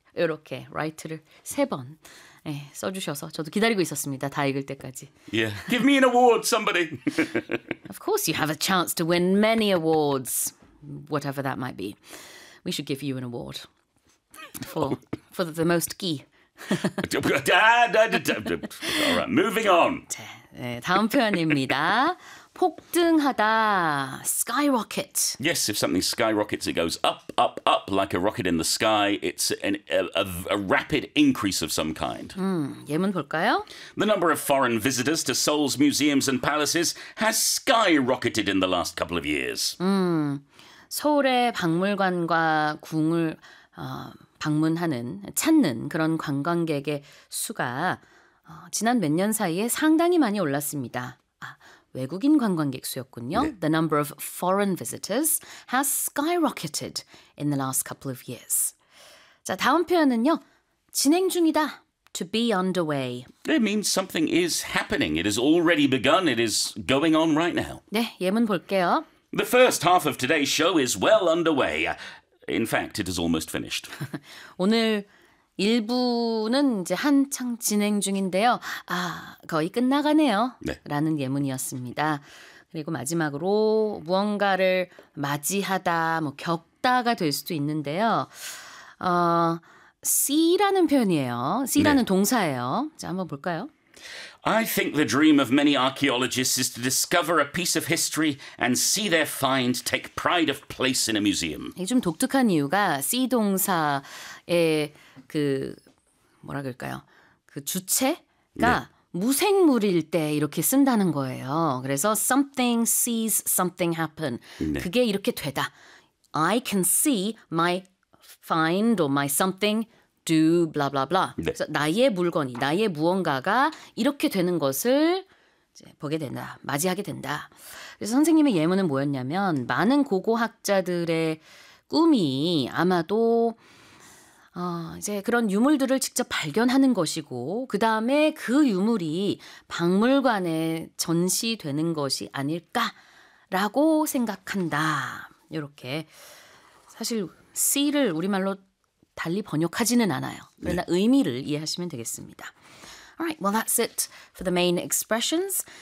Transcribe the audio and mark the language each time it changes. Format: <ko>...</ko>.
<ko>이렇게 라이트를 세 번 네, 써주셔서 저도 기다리고 있었습니다. 다 읽을 때까지.</ko> <en>Yeah. Give me an award, somebody. Of course you have a chance to win many awards, whatever that might be. We should give you an award for the most key. All right, moving on.</en> <ko>네, 다음 표현입니다. 폭등하다, skyrocket.</ko> <en>Yes, if something skyrockets, it goes up, up, up, like a rocket in the sky. It's a rapid increase of some kind.</en> <ko>예문 볼까요?</ko> <en>The number of foreign visitors to Seoul's museums and palaces has skyrocketed in the last couple of years.</en> <ko>서울의 박물관과 궁을 방문하는, 찾는 그런 관광객의 수가 지난 몇 년 사이에 상당히 많이 올랐습니다. 외국인 관광객 수였군요. 네.</ko> <en>The number of foreign visitors has skyrocketed in the last couple of years.</en> <ko>자, 다음 표현은요. 진행 중이다.</ko> <en>To be underway. It means something is happening. It has already begun. It is going on right now.</en> <ko>네, 예문 볼게요.</ko> <en>The first half of today's show is well underway. In fact, it is almost finished.</en> <ko>오늘 일부는 이제 한창 진행 중인데요. 아, 거의 끝나가네요. 네. 라는 예문이었습니다. 그리고 마지막으로 무언가를 맞이하다, 뭐 겪다가 될 수도 있는데요. see라는 표현이에요. see라는 네. 동사예요. 자, 한번 볼까요?</ko> <en>I think the dream of many archaeologists is to discover a piece of history and see their find take pride of place in a museum.</en> <ko>이게 좀 독특한 이유가 see 동사의 그 뭐라 그럴까요? 그 주체가 네. 무생물일 때 이렇게 쓴다는 거예요. 그래서</ko> <en>something sees something happen.</en> <ko>네. 그게 이렇게 되다.</ko> <en>I can see my find or my something do blah blah blah. 네.</en> <ko>그래서 나의 물건이 나의 무언가가 이렇게 되는 것을 이제 보게 된다. 맞이하게 된다. 그래서 선생님의 예문은 뭐였냐면 많은 고고학자들의 꿈이 아마도 이제 그런 유물들을 직접 발견하는 것이고 그다음에 그 유물이 박물관에 전시되는 것이 아닐까라고 생각한다. 이렇게 사실 C를 우리말로 달리 번역하지는 않아요. 그러나 네. 의미를 이해하시면 되겠습니다.</ko> <en>Alright, well that's it for the main expressions.</en>